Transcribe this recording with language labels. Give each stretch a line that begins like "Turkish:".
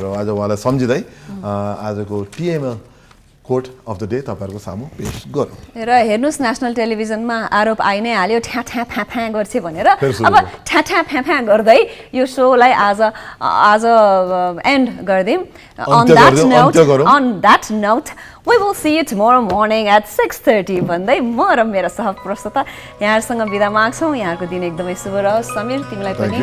Nepali: र आज उहाँलाई सम्झिँदै आजको टिएमएल कोट अफ द डे तपाईँहरूको सामु पेश गरौँ। र हेर्नुहोस् नेसनल टेलिभिजनमा आरोप आइ नै हाल्यो ठ्या ठ्या फ्या फ्या गर्छ भनेर। अब ठ्या ठ्या फ्या फ्या गर्दै यो सोलाई आज एन्ड गरिदिउँ।
English: On that note, we will see you tomorrow morning at 6:30
Nepali: भन्दै म र मेरो सहप्रस्तुता यहाँहरूसँग बिदा माग्छौँ। यहाँको दिन एकदमै शुभ रहोस्। समीर तिमीलाई पनि